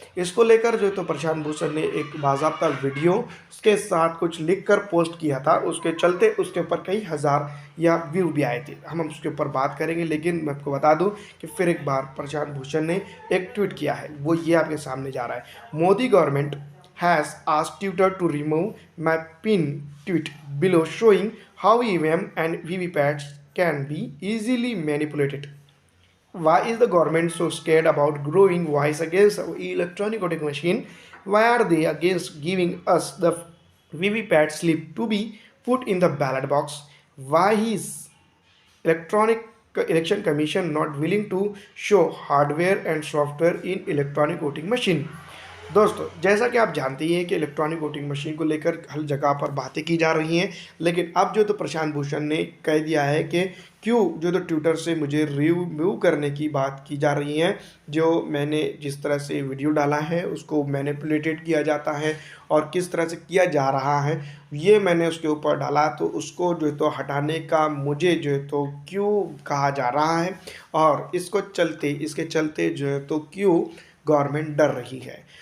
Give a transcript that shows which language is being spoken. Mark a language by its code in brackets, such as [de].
[hi] इसको लेकर जो है तो प्रशांत भूषण ने एक बाज़ाब्ता वीडियो उसके साथ कुछ लिख कर पोस्ट किया था, उसके चलते उसके ऊपर कई हज़ार या व्यू भी आए थे। हम उसके ऊपर बात करेंगे, लेकिन मैं आपको बता दूं कि फिर एक बार प्रशांत भूषण ने एक ट्वीट किया है, वो ये आपके सामने जा रहा है। [en] Modi government has asked Twitter to remove my pinned tweet below showing how EVM and VVPATs can be easily manipulated. Why is the government so scared about growing voice against our electronic voting machine? Why are they against giving us the VVPAT slip to be put in the ballot box? Why is electronic election commission not willing to show hardware and software in electronic voting machine? [hi] दोस्तों जैसा कि आप जानते ही हैं कि electronic voting machine को लेकर हर जगह पर बातें की जा रही हैं, लेकिन अब जो तो प्रशांत भूषण ने कह दिया है कि क्यों जो तो ट्विटर से मुझे रिमूव करने की बात की जा रही है। जो मैंने जिस तरह से वीडियो डाला है उसको मैनिपुलेटेड किया जाता है और किस तरह से किया जा रहा है ये मैंने उसके ऊपर डाला, तो उसको जो है तो हटाने का मुझे जो है तो क्यों कहा जा रहा है और इसके चलते जो है तो क्यों गवर्नमेंट डर रही है।